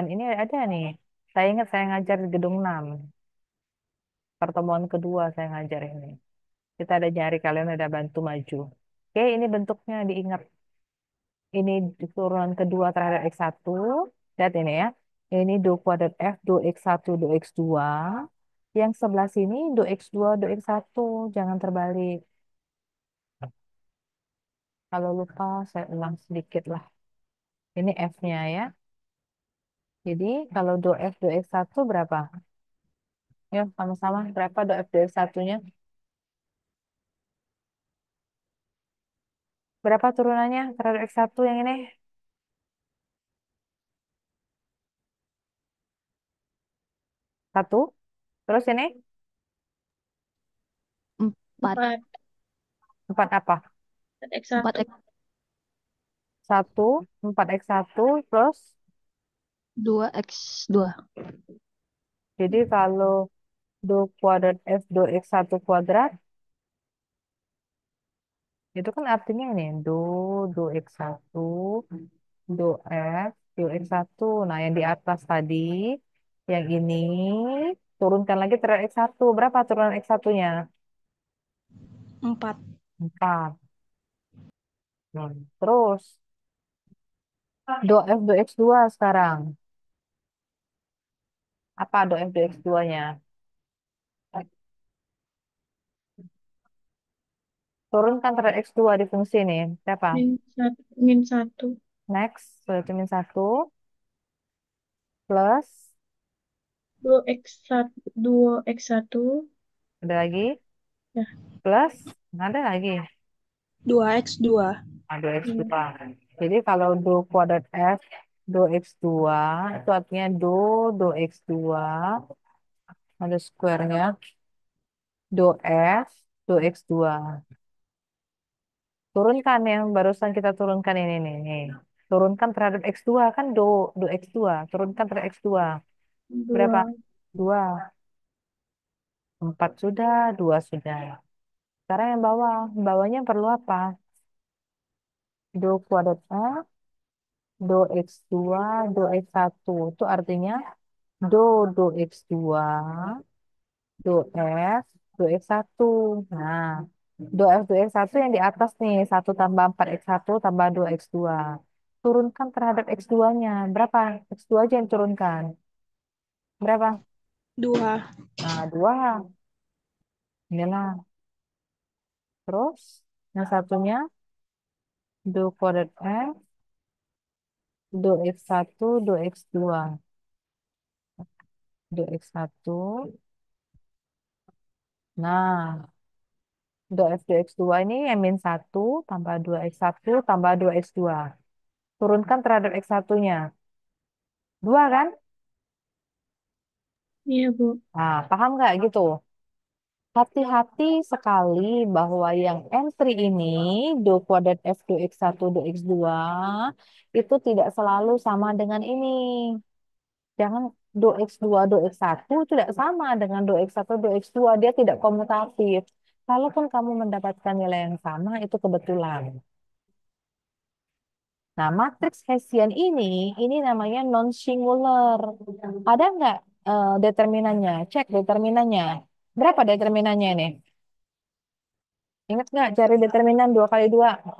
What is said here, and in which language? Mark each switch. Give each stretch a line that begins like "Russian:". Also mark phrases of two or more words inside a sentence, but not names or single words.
Indonesian: Ini ada nih. Saya ingat saya ngajar di gedung 6. Pertemuan kedua saya ngajar ini. Kita ada nyari kalian udah bantu maju. Oke, ini bentuknya diingat. Ini turunan kedua terhadap X1. Lihat ini ya. Ini do kuadrat F, do X1, do X2. Yang sebelah sini do X2, do X1. Jangan terbalik. Kalau lupa, saya ulang sedikit lah. Ini F-nya ya. Jadi kalau do F, do X1 berapa? Yuk, sama-sama. Berapa do F, do X1-nya? Berapa turunannya terhadap X1 yang ini? 1. Terus ini? Empat. 4. 4 apa? Empat 4x1. X 1, 4x1 plus. dua X dua. Jadi kalau do kuadrat F, do X1 kuadrat, itu kan artinya ini. Do X1, do F, do X1. Nah, yang di atas tadi, yang ini, turunkan lagi terhadap X1. Berapa turunan X1-nya? 4. 4. Terus, do F, do X2 sekarang. Apa do F, do X2-nya? Turunkan terhadap X2 di fungsi ini. Berapa? Min 1. Next, berarti min 1 plus, 2x1. 2x1. ada lagi, Ya. plus, ada lagi. 2x2. Nah, 2x2. Iya. Jadi kalau do kuadrat F, do X2, itu artinya do X2, ada square-nya, do F, do X2. Turunkan yang barusan kita turunkan ini nih. Nih. Turunkan terhadap X2, kan do X2. Turunkan terhadap X2. Berapa? 2. 2. 4 sudah, 2 sudah. Sekarang yang bawah. Bawahnya perlu apa? Do kuadrat F, do X2, do X1. Itu artinya do X2, do F, do X1. Nah, do F, do X1 yang di atas nih, 1 tambah 4 X1 tambah 2 X2. Turunkan terhadap X2-nya. Berapa? X2 aja yang turunkan. Berapa? 2. Nah, 2. Inilah. Terus, yang satunya, do kuadrat F, do X1, do X2. Do X1. Nah, do F, do X2 ini yang min 1 tambah 2 X1 tambah 2 X2. Turunkan terhadap X1-nya. 2 kan? Iya, Bu. Nah, paham nggak gitu? Hati-hati sekali bahwa yang entry ini, do kuadrat F, do X1, do X2, itu tidak selalu sama dengan ini. Jangan do X2, do X1 tidak sama dengan do X1, do X2. Dia tidak komutatif. Kalaupun kamu mendapatkan nilai yang sama, itu kebetulan. Nah, matriks Hessian ini namanya non-singular. Ada nggak determinannya? Cek determinannya. Berapa determinannya ini? Ingat nggak cari determinan 2 kali 2?